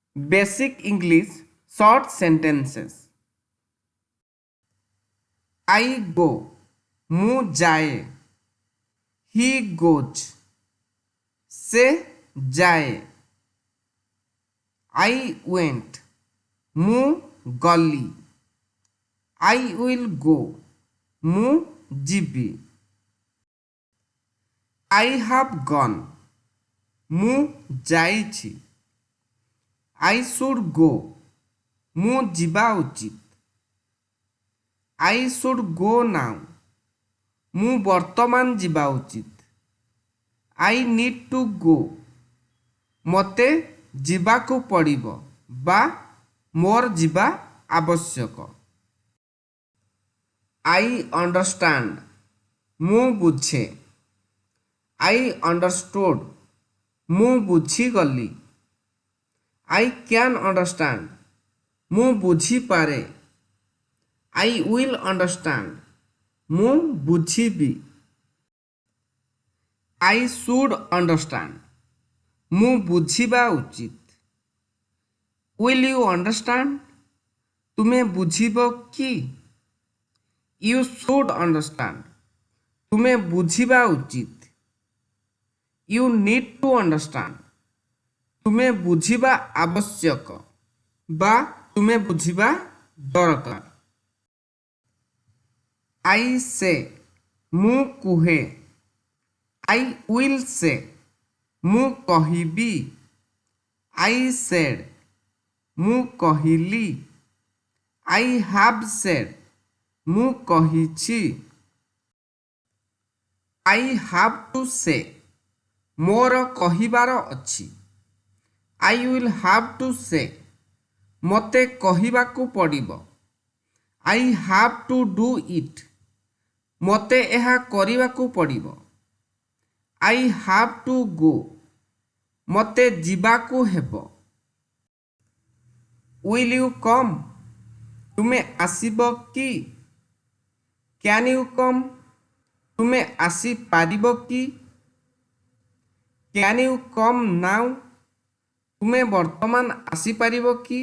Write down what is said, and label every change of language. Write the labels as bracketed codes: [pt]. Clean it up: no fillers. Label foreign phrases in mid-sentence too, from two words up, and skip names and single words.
[en] Basic English short sentences. I go, [or] ମୁଁ ଯାଏ। [en] He goes, [or] ସେ ଯାଏ। [en] I went, [or] ମୁଁ ଗଲି। [en] I will go, [or] ମୁଁ ଯିବି। [en] I have gone, [or] ମୁଁ ଯାଇଛି। [en] I should go, [or] ମୁଁ ଯିବା ଉଚିତ। [en] I should go now, [or] ମୁଁ ବର୍ତ୍ତମାନ ଯିବା ଉଚିତ। [en] I need to go, [or] ମୋତେ ଯିବାକୁ ପଡ଼ିବ ବା ମୋର ଯିବା ଆବଶ୍ୟକ। [en] I understand, [or] ମୁଁ ବୁଝେ। [en] I understood, [or] ମୁଁ ବୁଝିଗଲି। [en] I can understand, [or] ମୁଁ ବୁଝିପାରେ। [en] I will understand, [or] ମୁଁ ବୁଝିବି। [en] I should understand, [or] ମୁଁ ବୁଝିବା ଉଚିତ। [en] Will you understand, [or] ତୁମେ ବୁଝିବ କି? [en] You should understand, [or] ତୁମେ ବୁଝିବା ଉଚିତ। [en] You need to understand, [or] ତୁମେ ବୁଝିବା ଆବଶ୍ୟକ ବା ତୁମେ ବୁଝିବା ଦରକାର। [en] I say, [or] ମୁଁ କୁହେ। [en] I will say, [or] ମୁଁ କହିବି। [en] I said, [or] ମୁଁ କହିଲି। [en] I have said, [or] ମୁଁ କହିଛି। [en] I have to say, [or] ମୋର କହିବାର ଅଛି। [en] I will have to say, [or] ମୋତେ କହିବାକୁ ପଡ଼ିବ। [en] I have to do it, [or] ମୋତେ ଏହା କରିବାକୁ ପଡ଼ିବ। [en] I have to go, [or] ମୋତେ ଯିବାକୁ ହେବ। [en] Will you come, [or] ତୁମେ ଆସିବ କି? [en] Can you come, [or] ତୁମେ ଆସିପାରିବ କି? [en] Can you come now, [or] ତୁମେ ବର୍ତ୍ତମାନ ଆସିପାରିବ କି?